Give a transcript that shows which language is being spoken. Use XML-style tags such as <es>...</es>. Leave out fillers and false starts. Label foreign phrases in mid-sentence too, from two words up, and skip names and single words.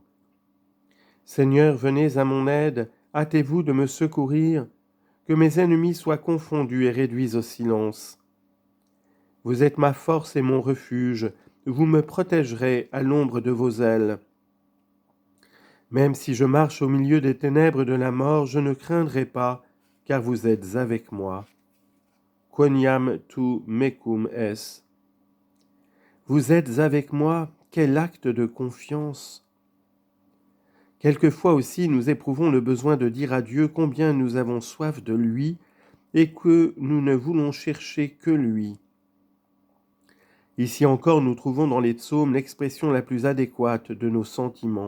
<fr>Seigneur, venez à mon aide, hâtez-vous de me secourir, que mes ennemis soient confondus et réduits au silence. Vous êtes ma force et mon refuge, vous me protégerez à l'ombre de vos ailes. Même si je marche au milieu des ténèbres de la mort, je ne craindrai pas, car vous êtes avec moi.</fr> <la>Quoniam tu mecum es.</la> <fr>Vous êtes avec moi, quel acte de confiance! Quelquefois aussi nous éprouvons le besoin de dire à Dieu combien nous avons soif de lui et que nous ne voulons chercher que lui. Ici encore nous trouvons dans les psaumes l'expression la plus adéquate de nos sentiments.</fr>